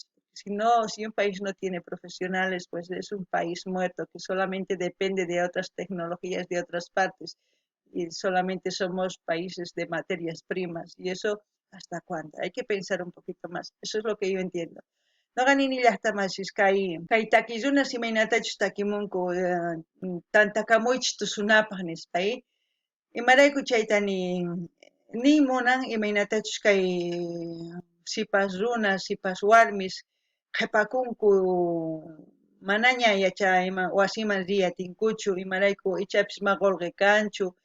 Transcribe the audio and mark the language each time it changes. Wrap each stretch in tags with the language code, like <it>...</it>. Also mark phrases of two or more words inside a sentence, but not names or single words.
<es>Si no, si un país no tiene profesionales, pues es un país muerto que solamente depende de otras tecnologías de otras partes y solamente somos países de materias primas. Y eso, ¿hasta cuándo? Hay que pensar un poquito más. Eso es lo que yo entiendo.</es> <qu>No ganini llaqtamashis kay takillunas imaynatachus takimunku tantakamuychis tusunapaq nispay imarayku chayta ni munan imaynatachus kay sipas runas sipas warmis qhipakunku manaña wasiman riyatinkuchu imarayku ichapis maqulqi kanchu</qu>